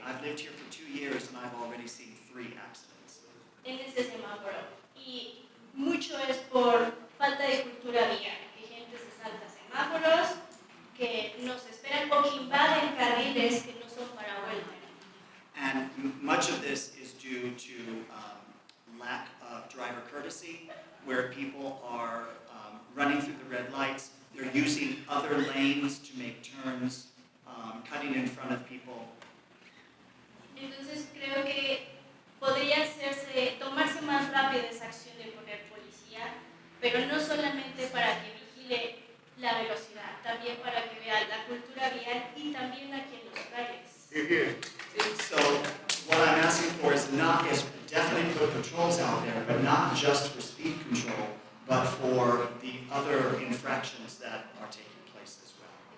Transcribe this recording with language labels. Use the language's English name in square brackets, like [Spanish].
[English] I've lived here for 2 years and I've already seen 3 accidents. [Spanish] En ese semáforo. Y mucho es por falta de cultura vial, que gente se salta semáforos, que nos esperan o que invaden carriles que no son para vuelta. [English] And much of this is due to lack of driver courtesy, where people are running through the red lights, they're using other lanes to make turns, cutting in front of people. [Spanish] Entonces creo que podría tomarse más rápido esa acción de poner policía, pero no solamente para que vigile la velocidad, también para que vea la cultura vial y también aquí en los calles. [English] So what I'm asking for is definitely put patrols out there, but not just for speed control, but for the other infractions that are taking place as well.